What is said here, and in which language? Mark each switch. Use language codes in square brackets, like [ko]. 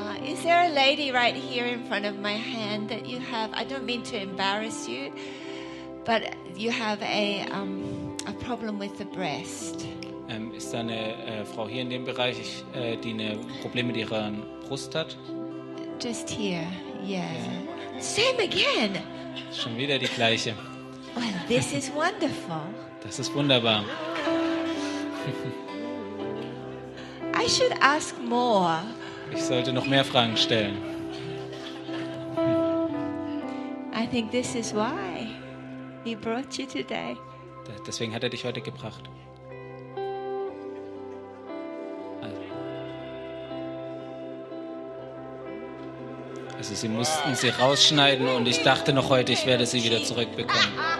[en] Is there a lady right here in front of my hand that you have? I don't mean to embarrass you, but you have a problem with the breast. [de] Ist da eine Frau hier in dem Bereich, die ein Problem mit ihrer Brust hat? [en] Just here, yeah. Same again. [de] Schon wieder die gleiche. [en] Well, this is wonderful. [de] Das ist wunderbar. [en] I should ask more. [de] Ich sollte noch mehr Fragen stellen. [en] I think this is why he brought you today. [de] Deswegen hat dich heute gebracht. Also sie mussten sie rausschneiden und ich dachte noch heute, ich werde sie wieder zurückbekommen.